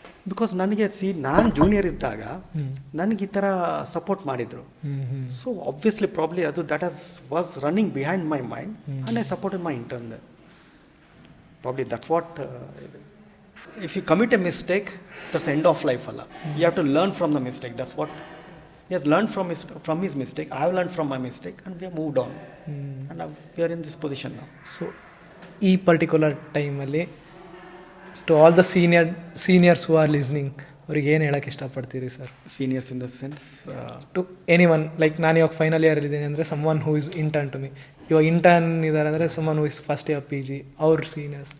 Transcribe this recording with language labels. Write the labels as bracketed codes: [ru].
[kn] Because ನನಗೆ ನಾನು junior ಇದ್ದಾಗ ನನಗೆ ಈ ಥರ ಸಪೋರ್ಟ್ ಮಾಡಿದರು. [en] So obviously probably ಅದು that was running behind my mind and I supported my intern. Probably that's what. If you commit a mistake, that's end of life ಅಲ್ಲ. You have to learn from the mistake. That's what he has learned from his mistake. I have learned from my mistake and we have moved on. And now we are in this position now. [kn] So ಈ particular ಟೈಮಲ್ಲಿ [en] to all the seniors who are listening, [kn] ಅವ್ರಿಗೆ ಏನು ಹೇಳೋಕ್ಕೆ ಇಷ್ಟಪಡ್ತೀರಿ sir? [en] Seniors in the sense to anyone. [kn] Like ನಾನು ಇವಾಗ final year ಇದ್ದೀನಿ ಅಂದರೆ [en] Someone who is intern to me. [kn] ಇವಾಗ ಇಂಟರ್ನ್ ಇದ್ದಾರೆ ಅಂದರೆ [en] someone who is first year PG, [kn] ಅವ್ರ ಸೀನಿಯರ್ಸ್.